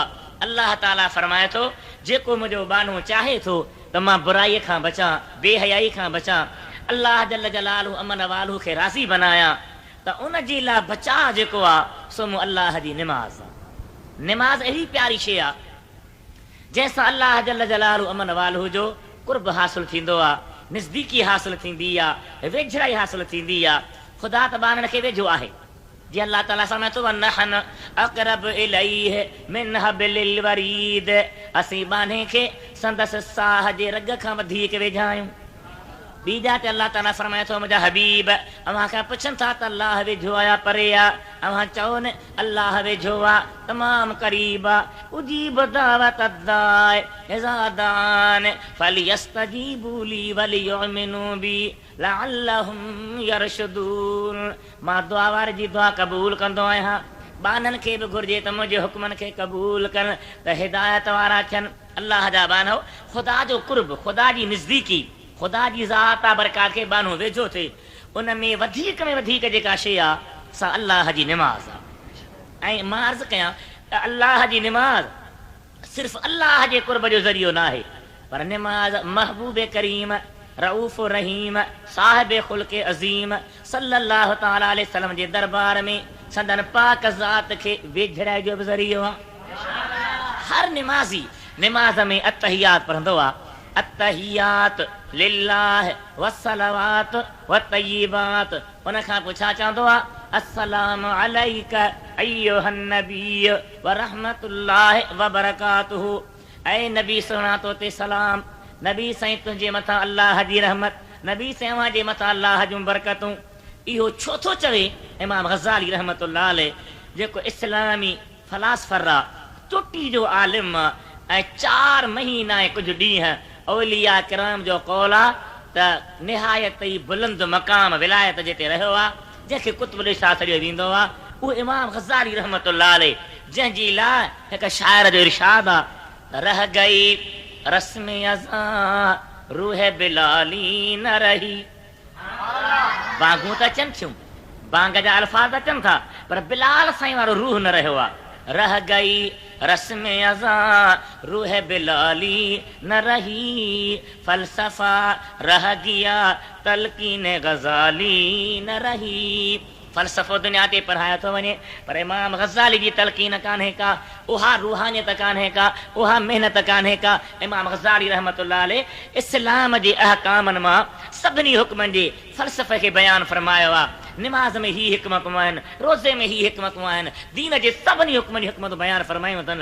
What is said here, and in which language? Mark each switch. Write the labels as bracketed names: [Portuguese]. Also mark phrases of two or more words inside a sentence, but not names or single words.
[Sindhi] अल्लाह ताला फरमाए थो, जेको मुंहिंजो बानो चाहे थो त मां बुराईअ खां बचां, बेहयाई खां बचां, अल्लाह [Arabic] جل جلاله عم نواله [Sindhi] खे राज़ी बनायां, त उन जे लाइ बचाव जेको आहे सो मूं अल्लाह जी निमाज़ आहे। निमाज़ अहिड़ी प्यारी शइ आहे जंहिंसां अल्लाह [Arabic] جل جلاله عم نواله [Sindhi] जो कुर्ब हासिल थींदो आहे, नज़दीकी हासिल थींदी आहे, वेझड़ाई हासिल थींदी आहे। ख़ुदा त ॿारनि खे वेझो आहे, जीअं अल्लाह ताला फरमाए थो, [Arabic] ونحن أقرب إليه من حبل الوريد. [Sindhi] असीं बाने खे संदसि साह जे रग खां वधीक वेझा आहियूं। ॿी जात अल्लाह ताला फरमाए थो, मुंहिंजा हबीब अव्हां खां पुछनि था त अल्लाह वेझो आहे परे आहे, अव्हां चओ न अल्लाह वेझो आहे, तमामु क़रीब आहे। [Arabic] أجيب دعوة الداع إذا دعان فليستجيبوا لي وليؤمنوا بي لعلهم يرشدون. [Sindhi] मां दुआ वारे जी दुआ क़बूल कंदो आहियां, बाननि खे बि घुर्जे त मुंहिंजे हुकमनि खे क़बूल कनि त हिदायत वारा थियनि। अल्लाह जा बानो, ख़ुदा जो कुर्ब, ख़ुदा जी नज़दीकी, ख़ुदा जी ज़ात बरकात खे बानो वेझो थिए, उन में वधीक जेका शइ आहे सा अल्लाह जी निमाज़ आहे। ऐं मां अर्ज़ु कयां त अल्लाह जी निमाज़ सिर्फ़ अल्लाह जे कुर्ब जो ज़रियो न आहे, पर निमाज़ महबूब करीम रऊफ़ रहीम साहिब ख़ुल्क़ अज़ीम [Arabic] صلى الله تعالى عليه وسلم [Sindhi] जे दरबार में संदन पाक ज़ात खे वेझड़ाइण जो बि ज़रियो आहे। हर निमाज़ी निमाज़ में अत्तहियात पढ़ंदो आहे, [Arabic] التحيات لله والصلوات والطيبات. [Sindhi] उन खां पोइ छा चवंदो आहे, [Arabic] السلام عليك أيها النبي ورحمة الله وبركاته. [Sindhi] ऐं नबी सुहिणा तो ते सलाम, नबी साईं तुंहिंजे मथां अल्लाह जी रहमत, नबी साईं अव्हां जे मथां अल्लाह जूं बरकतूं। इहो छो थो चवे इमाम ग़ज़ाली [Arabic] رحمة الله عليه, [Sindhi] जेको इस्लामी फ़लासफ़र आहे, चोटी जो आलिम ऐं 4 महीना ऐं कुझु ॾींहं औलिया किराम जो कौल आहे त निहायत ई बुलंद मक़ाम विलायत जिते रहियो आहे, जंहिंखे कुतुब शाह सॾियो वेंदो आहे, उहो इमाम ग़ज़ाली [Arabic] رحمة الله عليه, [Sindhi] जंहिंजी लाइ हिकु शाइर जो इरशाद आहे, [Urdu] رہ گئی رسم اذاں روح بلالی نہ رہی. [Sindhi] बांगूं त अचनि थियूं, बांग जा अल्फाज़ अचनि था, पर बिलाल साईं वारो रूह न रहियो आहे। [Urdu] رہ گئی رسم اذاں روح بلالی نہ رہی، فلسفہ رہ گیا تلقین غزالی نہ رہی. [Sindhi] फ़लसफ़ो दुनिया ते पढ़ायो थो वञे, पर इमाम ग़ज़ाली जी तलकीन कान्हे का, उहा रूहानियत कान्हे का, उहा महिनत कान्हे का। इमाम ग़ज़ाली [Arabic] رحمة الله عليه [Sindhi] इस्लाम जे अहकामनि मां सभिनी हुक्मनि जे फ़लसफ़े खे बयानु फ़रमायो आहे। निमाज़ में ही हिकमतूं आहिनि, रोज़े में ही हिकमतूं आहिनि, दीन जे सभिनी हुक्मनि जी हिकमतूं बयानु फ़रमायूं अथनि।